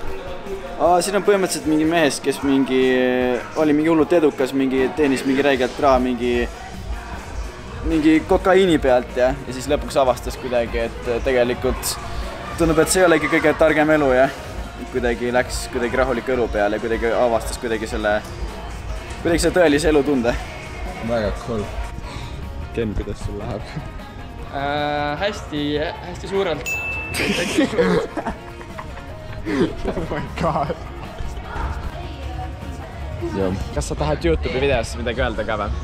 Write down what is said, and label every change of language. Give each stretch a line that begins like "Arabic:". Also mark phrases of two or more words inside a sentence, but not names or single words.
Estonian: Siin on põhimõtteliselt mingi mehes, kes oli mingi hullult edukas, teenis mingi räigelt raha, mingi kokaiini pealt ja siis lõpuks avastas kuidagi, et tegelikult tundub, et see ei olegi kõige targem elu ja kuidagi läks rahuliku elu peale ja kuidagi avastas selle tõelise elu tunde. Väga cool. Ken, kuidas sul läheb? Hästi suurelt.
English: Oh my god.
Estonian: Kas sa tahad YouTube'i videosse midagi öelda ka või?